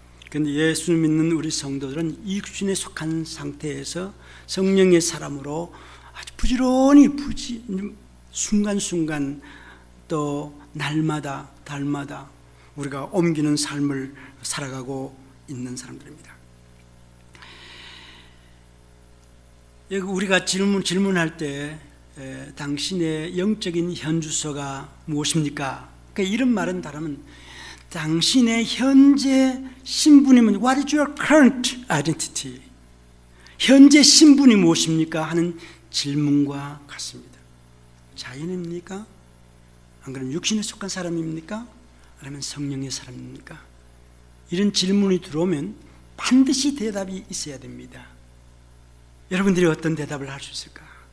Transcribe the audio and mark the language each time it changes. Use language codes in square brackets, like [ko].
[ko] 그런데 예수 믿는 우리 성도들은 이 육신에 속한 상태에서 성령의 사람으로 아주 부지런히 순간순간 또 날마다 달마다 우리가 옮기는 삶을 살아가고 있는 사람들입니다. 여기 우리가 질문할 때 당신의 영적인 현주소가 무엇입니까? 그러니까 이런 말은 다르면 당신의 현재 신분이 뭐냐? [en] What is your current identity? [ko] 현재 신분이 무엇입니까? 하는 질문과 같습니다. 자연입니까? 안 그러면 육신에 속한 사람입니까? 아니면 성령의 사람입니까? 이런 질문이 들어오면 반드시 대답이 있어야 됩니다. 여러분들이 어떤 대답을 할 수 있을까?